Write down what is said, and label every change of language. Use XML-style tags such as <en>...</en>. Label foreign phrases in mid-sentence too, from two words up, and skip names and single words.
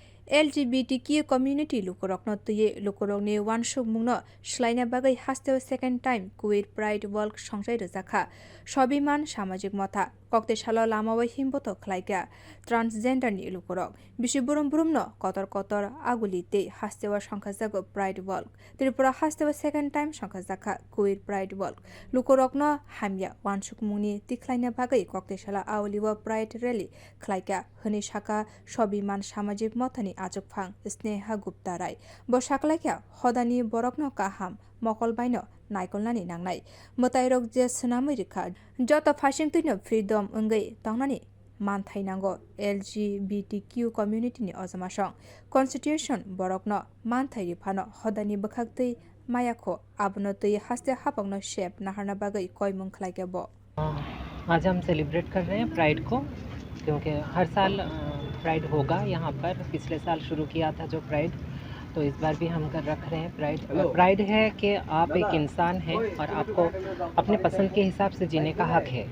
<en>LGBTQ community</en> <trp>lukorokno tuye lukorokni wansuk mungno shlaina bagai hasteo second time</trp> <en>queer pride walk</en> <trp>songjai rojaka sobiman samajik motha kokte salo lamawai himboto khlaika transgender ni lukorok bisiburum burumno kotor agulite hasteo songkhajago</trp> <en>pride walk</en> <trp>tripura hasteo second time songkhajaka</trp> <en>queer pride walk</en> <trp>lukorokno hamya wansuk mungni tiklaina bagai kokte salo awliwa</trp> <en>pride rally</en> <trp>khlaika hini saka sobiman samajik mothani Ajokphang Sneha Gupta Rai bo saklaika hodani borokno kaham mokolbaino naikolnani nangnai motairok je snamui rikha joto phasingtuino freedom ongei tongnani manthainango</trp> <en>LGBTQ community</en> <trp>ni ojamasong constitution borokno manthai rifano hodani bokhaktui mayakho abono tui haste hapangno shape naharna bagai koimung khlaike bo</trp> <hi>आज हम सेलिब्रेट कर रहे हैं प्राइड को क्योंकि हर साल प्राइड होगा यहाँ पर। पिछले साल शुरू किया था जो प्राइड, तो इस बार भी हम रख रहे हैं प्राइड। प्राइड है कि आप एक इंसान हैं और आपको अपने पसंद के हिसाब से जीने का हक है।</hi>